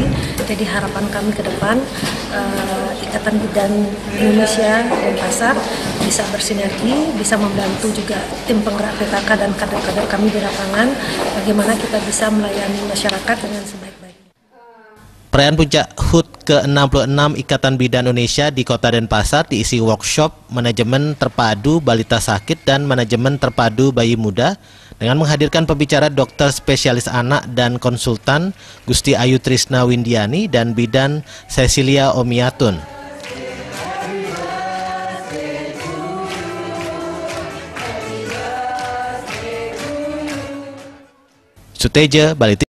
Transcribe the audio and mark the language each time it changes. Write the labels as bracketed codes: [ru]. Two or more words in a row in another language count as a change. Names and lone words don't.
[id] Jadi harapan kami ke depan, Ikatan Bidan Indonesia Denpasar bisa bersinergi, bisa membantu juga Tim Penggerak PKK dan kader-kader kami di lapangan, bagaimana kita bisa melayani masyarakat dengan sebaik-baiknya. Perayaan puncak HUT ke-66 Ikatan Bidan Indonesia di Kota Denpasar diisi workshop manajemen terpadu balita sakit dan manajemen terpadu bayi muda dengan menghadirkan pembicara dokter spesialis anak dan konsultan Gusti Ayu Trisna Windiani dan bidan Cecilia Omiatun. Suteja, Bali.